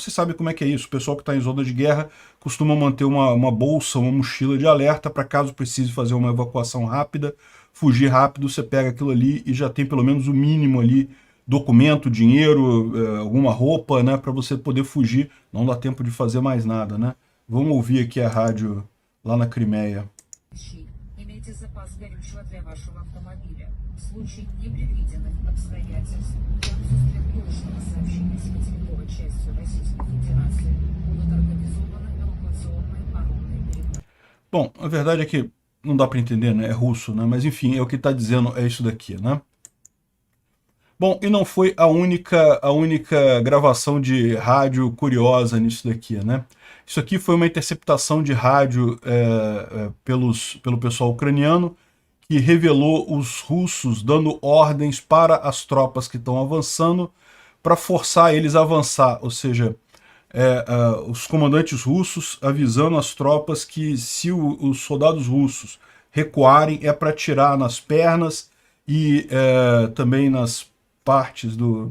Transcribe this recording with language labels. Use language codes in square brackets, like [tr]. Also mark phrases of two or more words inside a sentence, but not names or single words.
[pt] Você sabe como é que é isso, o pessoal que está em zona de guerra costuma manter uma bolsa, uma mochila de alerta para caso precise fazer uma evacuação rápida, fugir rápido, você pega aquilo ali e já tem pelo menos o mínimo ali, documento, dinheiro, alguma roupa, né, para você poder fugir, não dá tempo de fazer mais nada, né? Vamos ouvir aqui a rádio lá na Crimeia. [ru] Имейте запас горючего для вашего автомобиля. В случае непредвиденных обстоятельств к сверхурочного сообщения с материковой частью Российской Федерации будут организованы эвакуационные паромные переправы. [pt] Bom, a verdade é que não dá para entender, né? É russo, né? Mas enfim, é o que está dizendo, é isso daqui, né? Bom, e não foi a única gravação de rádio curiosa nisso daqui, né? Isso aqui foi uma interceptação de rádio pelo pessoal ucraniano, que revelou os russos dando ordens para as tropas que estão avançando, para forçar eles a avançar, ou seja, os comandantes russos avisando as tropas que se os soldados russos recuarem é para atirar nas pernas e também nas partes do...